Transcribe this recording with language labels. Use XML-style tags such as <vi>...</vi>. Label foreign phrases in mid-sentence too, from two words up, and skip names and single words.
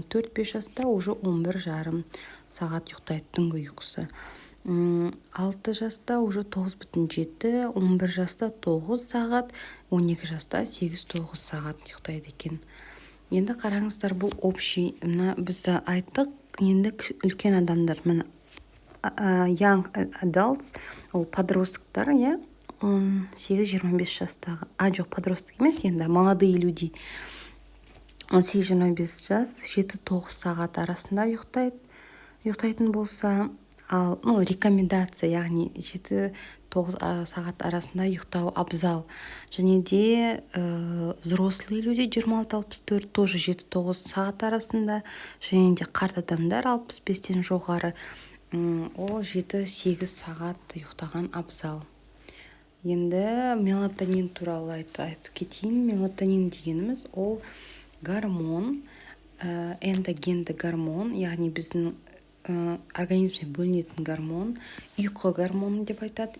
<kk>4-5 жаста уже 11,5 сағат ұйықтайды түнгі ұйқысы. 6 жаста уже 9,7, 11 жаста 9 сағат, 12 жаста 8-9 сағат ұйықтайды екен. Енді қараңыздар, бұл общий, біз айттық, енді үлкен адамдар,</kk> <en>young adults,</en> <kk>ол подростктар, 18-25 жастағы. Жоқ, подросток емес, енді</kk> <ru>молодые люди.</ru> <kk>18-25 жас 7-9 сағат арасында ұйықтайтын болса, ал рекомендация, яғни 7-9 сағат арасында ұйықтау абзал. Және де</kk> <ru>взрослый люди</ru> <kk>26-64 тоже 7-9 сағат арасында, және де қарт адамдар 65-тен жоғары ол 7-8 сағат ұйықтаған абзал. Енді мелатонин туралы айтып кетейін. Мелатонин дегеніміз ол гормон, эндогенді гормон, яғни біздің организмде бөлінетін гормон, ұйқы гормоны деп айтады.</kk>